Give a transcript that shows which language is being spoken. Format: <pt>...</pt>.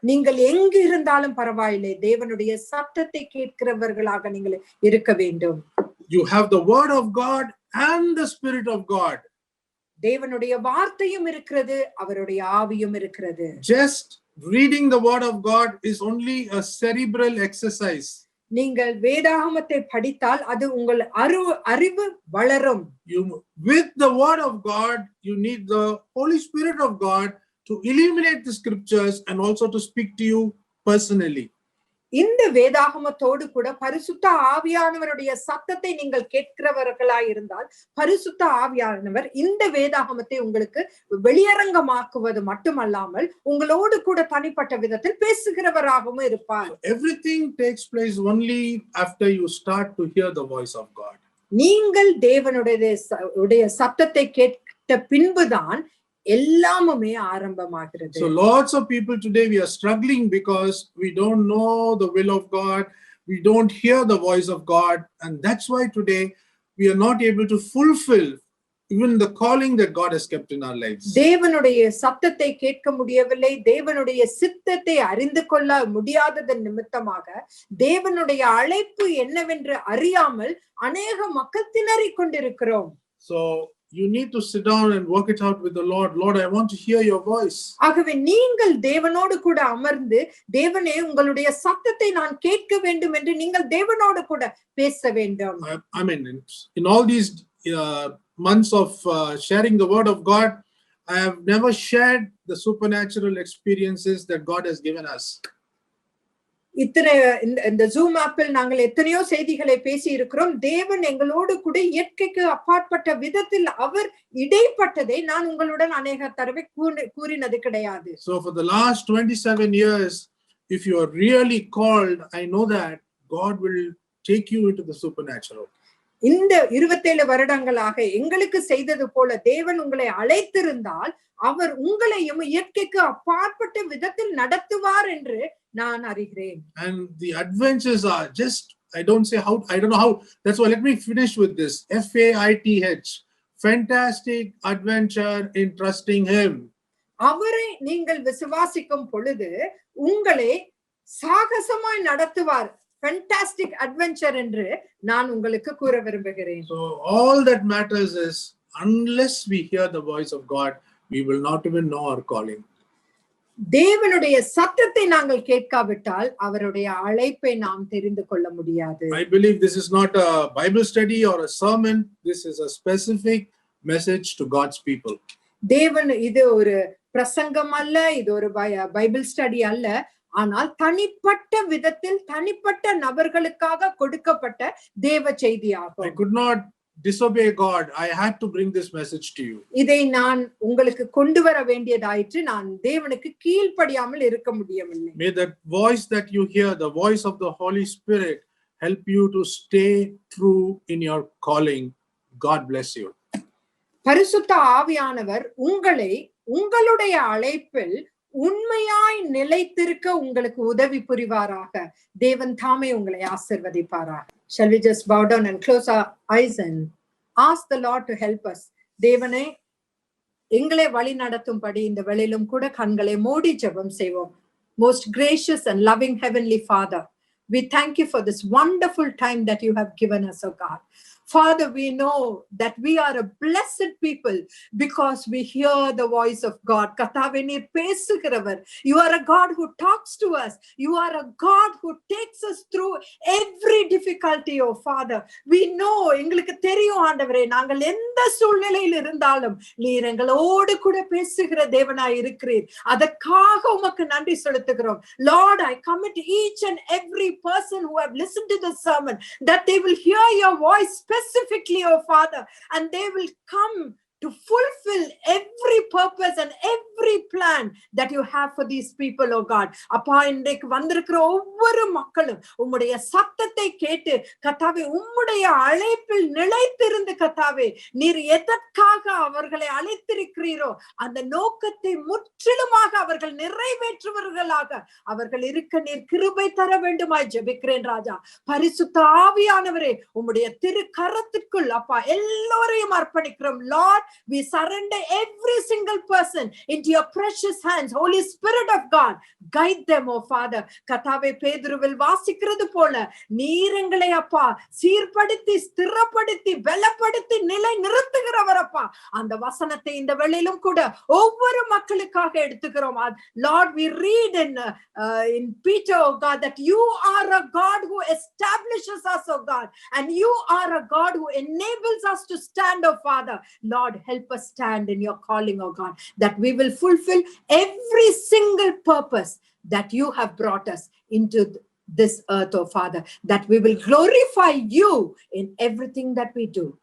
<ta>நீங்கள் எங்கு இருந்தாலும் பரவாயில்லை, தேவனுடைய சத்தத்தை கேட்கிறவர்களாக நீங்கள் இருக்க வேண்டும்.</ta> <en>You have the word of God and the Spirit of God.</en> <ta>தேவனுடைய வார்த்தையும் இருக்கிறது, அவருடைய ஆவியும் இருக்கிறது.</ta> <en>Just reading the word of God is only a cerebral exercise.</en> <ta>நீங்கள் வேதாகமத்தை படித்தால் அது உங்கள் அறிவு வளரும்.</ta> <en>With the word of God, you need the Holy Spirit of God to illuminate the scriptures and also to speak to you personally.</en> <ta>இந்த வேதாகமத்தோடு கூட பரிசுத்த ஆவியானவருடைய சத்தத்தை நீங்கள் கேட்கிறவர்களாய் இருந்தால் பரிசுத்த ஆவியானவர் இந்த வேதாகமத்தை உங்களுக்கு வெளியரங்கமாக்குவது மட்டுமல்லாமல் உங்களோடு கூட தனிப்பட்ட விதத்தில் பேசுகிறவராகவும் இருப்பார்.</ta> <en>Everything takes place only after you start to hear the voice of God.</en> <ta>நீங்கள் தேவனுடைய சத்தத்தை கேட்ட பின்புதான் எல்லாமுமே ஆரம்பமாகிறது.</ta> <en>So lots of people today, we are struggling because we don't know the will of God, we don't hear the voice of God, and that's why today we are not able to fulfill even the calling that God has kept in our lives.</en> <ta>தேவனுடைய சத்தத்தை கேட்க முடியவில்லை, தேவனுடைய சித்தத்தை அறிந்து கொள்ள முடியாததன் நிமித்தமாக தேவனுடைய அழைப்பு என்னவென்று அறியாமல் அநேக மக்கள் திணறிக் கொண்டிருக்கிறோம்.</ta> <en>So you need to sit down and work it out with the Lord. Lord, I want to hear your voice.</en> <ta>ஆகவே நீங்கள் தேவனோடு கூட அமர்ந்து, தேவனே உங்களுடைய சத்தத்தை நான் கேட்க வேண்டும் என்று நீங்கள் தேவனோடு கூட பேச வேண்டும்.</ta> <en>I mean, in all these months of sharing the word of God, I have never shared the supernatural experiences that God has given us.</en> <ta>இத்தனை இந்த ஜூம் ஆப்பில் நாங்கள் எத்தனையோ செய்திகளை பேசி இருக்கிறோம். தேவன் எங்களோடு கூட இயற்கைக்கு அப்பாற்பட்ட விதத்தில் அவர் இடைப்பட்டதை நான் உங்களுடன் அநேக தடவை கூறினது கிடையாது.</ta> <en>So for the last 27 years, if you are really called, I know that God will take you into the supernatural.</en> <ta>இந்த 27 வருடங்களாக எங்களுக்கு செய்தது போல தேவன் உங்களை அழைத்திருந்தால் அவர் உங்களையும் இயற்கைக்கு அப்பாற்பட்ட விதத்தில் நடத்துவார் என்று நான் அறிகிறேன்.</ta> <en>And the adventures are just, I don't know how. That's why let me finish with this. FAITH, fantastic adventure in trusting him.</en> <ta>அவரை நீங்கள் விசுவாசிக்கும் பொழுது உங்களை சாகசமாய் நடத்துவார்.</ta> <en>fantastic adventure</en> <ta>என்று நான் உங்களுக்கு கூற விரும்புகிறேன்.</ta> <en>So all that matters is, unless we hear the voice of God, we will not even know our calling.</en> <ta>தேவனுடைய சத்தத்தை நாங்கள் கேட்காவிட்டால் அவருடைய அழைப்பை நாம் தெரிந்து கொள்ள முடியாது.</ta> <en>I believe this is not a Bible study or a sermon. This is a specific message to God's people.</en> <ta>தேவன் இது ஒரு பிரசங்கம் அல்ல, இது ஒரு பைபிள் ஸ்டடி அல்ல, ஆனால் தனிப்பட்ட விதத்தில் தனிப்பட்ட நபர்களுக்காக கொடுக்கப்பட்ட தேவ செய்தியாகும்.</ta> <en>I could not disobey God. I had to bring this message to you.</en> <ta>இதை நான் உங்களுக்கு கொண்டு வர வேண்டியதாயிற்று. நான் தேவனுக்கு கீழ்ப்படியாமல் இருக்க முடியவில்லை.</ta> <en>May that voice that you hear, the voice of the Holy Spirit, help you to stay true in your calling. God bless you.</en> <ta>பரிசுத்த ஆவியானவர் உங்களை உங்களுடைய அழைப்பில் உண்மையாய் நிலைத்திருக்க உங்களுக்கு உதவி புரிவாராக. தேவன் தாமே உங்களை ஆசீர்வதிப்பாராக.</ta> <en>Shall we just bow down and close our eyes and ask the Lord to help us?</en> <ta>தேவனே எங்களை வழி நடத்தும்படி இந்த வேளையிலும் கூட கண்களை மூடி ஜெபம் செய்வோம்.</ta> <en>Most gracious and loving heavenly Father, we thank you for this wonderful time that you have given us, oh God. Father, we know that we are a blessed people because we hear the voice of God.</en> <ta>Katave நீர் பேசுகிறவர்.</ta> <en>You are a God who talks to us. You are a God who takes us through every difficulty, oh Father. We know,</en> <ta>எங்களுக்கு தெரியும் ஆண்டவரே, நாங்கள் எந்த சூழ்நிலையில் இருந்தாலும் நீர் எங்களோடு கூட பேசுகிற தேவனாய் இருக்கிறீர். அதற்காக உமக்கு நன்றி செலுத்துகிறோம்.</ta> <en>Lord, I commit each and every person who have listened to the sermon that they will hear your voice specifically, oh Father, and they will come to fulfill every purpose and every plan that you have for these people, oh God.</en> <ta>அப்பா, இன்றைக்கு வந்திருக்கிற ஒவ்வொரு மக்களும் உம்முடைய சத்தத்தை கேட்டு கர்த்தாவே உம்முடைய அழைப்பில் நிலைத்திருந்து கர்த்தாவே நீர் எதற்காக அவர்களை அழைத்திருக்கிறீரோ அந்த நோக்கத்தை முற்றிலுமாக அவர்கள் நிறைவேற்றுவர்களாக அவர்கள் இருக்க நீர் கிருபை தர வேண்டுமாய் ஜெபிக்கிறேன் ராஜா. பரிசுத்த ஆவியானவரே, உம்முடைய திரு கரத்திற்குள் அப்பா எல்லோரையும் அர்ப்பணிக்கிறோம்.</ta> <en>Lord, we surrender every single person into your precious hands. Holy Spirit of God, guide them, oh Father.</en> <ta>கர்த்தாவே, பேதுருவில் வாசிக்கிறது போல நீர் எங்களை அப்பா சீர்படுத்தி ஸ்திரப்படுத்தி பலப்படுத்தி நிலை நிறுத்துகிறவர் அப்பா. அந்த வசனத்தை இந்த வேளையிலும் கூட ஒவ்வொரு மக்களுக்காக எடுத்துக்கிறோம்.</ta> <en>Lord, we read in Peter, oh God, that you are a God who establishes us, oh God, and you are a God who enables us to stand, oh Father. Lord, help us stand in your calling, oh God, that we will fulfill every single purpose that you have brought us into this earth, oh Father, that we will glorify you in everything that we do.</en>